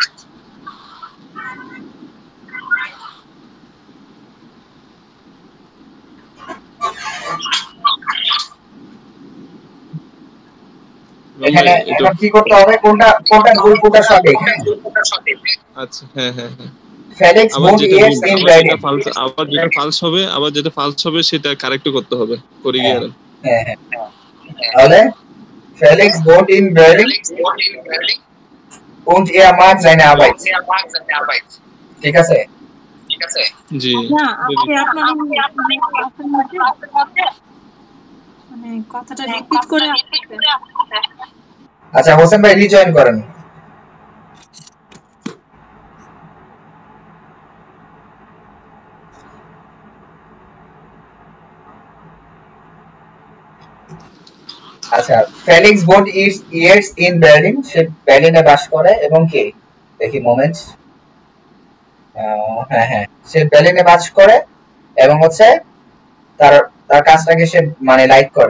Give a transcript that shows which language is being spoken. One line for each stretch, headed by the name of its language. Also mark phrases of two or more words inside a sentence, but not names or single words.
Bangla: এখানে এখন কি করতে হবে, কোনটা ভুল কোনটা সঠিক? আচ্ছা হ্যাঁ হ্যাঁ হ্যাঁ, ফেলিক্স আবার বোন যেটা
German: jetzt in Berlin.
Bangla: আবার যেটা ফালস হবে সেটা কারেক্ট করতে হবে, করে গিয়ে হ্যাঁ হ্যাঁ, তাহলে
German: Felix wohnt in Berlin und er mag seine Arbeit।
Bangla: ঠিক আছে? জি। না আপনি আপনার মানে কথাটা রিপিট করে আচ্ছা হোসেন ভাই রিজয়েন করেন। আচ্ছা
German: Felix wohnt jetzt in Berlin,
Bangla: সে বার্লিনে বাস করে এবং কি দেখি মোমেন্ট, হ্যাঁ হ্যাঁ সে বার্লিনে বাস করে এবং হচ্ছে তার তার কাজটাকে সে মানে লাইক করে।